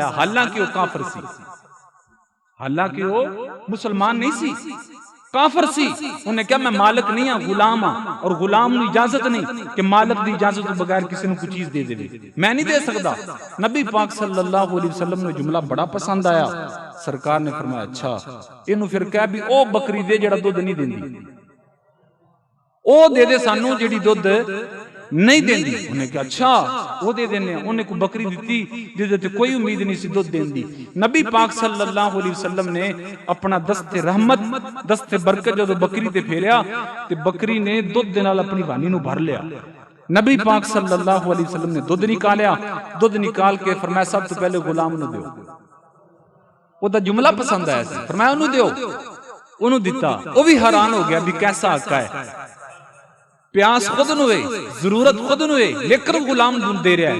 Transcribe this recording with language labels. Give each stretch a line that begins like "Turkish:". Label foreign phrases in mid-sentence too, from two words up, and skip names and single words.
Punjabi: حالانکہ وہ کافر سی, حالانکہ وہ مسلمان نہیں سی, کافر سی. انہیں کہا میں مالک نہیں ہوں, غلام ہوں, اور غلام نو اجازت نہیں کہ مالک دی اجازت کے بغیر کسی نے کوئی چیز دے دے, میں نہیں دے سکتا. نبی پاک
Arabic: صلی اللہ علیہ وسلم
Punjabi: نے جملہ بڑا پسند آیا. سرکار نے فرمایا اچھا انہوں پھر کہا بھی او بکری دے جڑا دودھ نہیں دیندی, او دے دے سانو جڑی دودھ نہیں دیندی. انہیں کہا اچھا وہ دے دینے. انہیں کو بکری دیتی جس تے کوئی امید نہیں سی دودھ دیندی. نبی پاک
Arabic: صلی اللہ علیہ وسلم
Punjabi: نے اپنا دست رحمت دست برکت جو بکری تے پھیریا تے بکری نے دودھ دے نال اپنی بانی نو بھر لیا. نبی پاک
Arabic: صلی اللہ علیہ وسلم
Punjabi: نے دودھ نکالیا. دودھ نکال کے فرمایا سب تو پہلے غلام نو دیو. وہ دا جملہ پسند آیا سی. فرمایا انہوں دیو. انہوں دیتا. وہ بھی حیران ہو گیا بھی کیسا آقا ہے, پیاس خود نوے, ضرورت خود نوے, لیکن غلام دودھ دے رہا ہے.